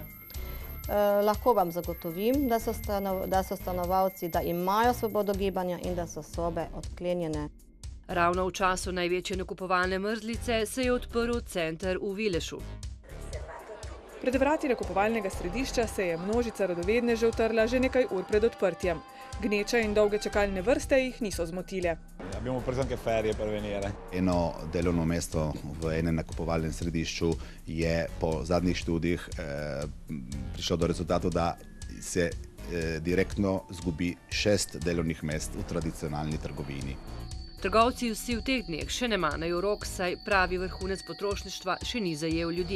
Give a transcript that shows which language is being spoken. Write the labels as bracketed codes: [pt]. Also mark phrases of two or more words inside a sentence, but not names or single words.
[sl] Lahko vam zagotovim, da so stanovalci, da imajo svobodo gibanja in da so sobe odklenjene. Ravno v času največje nakupovalne mrzlice se je odprl center v Vilešu. Pred vrati nakupovalnega središča se je množica radovednežev trla že nekaj ur pred odprtjem. Gneča in dolge čakalne vrste jih niso zmotile. [it] Abbiamo preso anche ferie per venire. [sl] Eno delovno mesto v enem nakupovalnem središču je po zadnjih študijih prišlo do rezultatu, da se direktno zgubi 6 delovnih mest v tradicionalni trgovini. Trgovci vsi v teh dneh še ne manejo rok, saj pravi vrhunec potrošništva še ni zajel ljudi.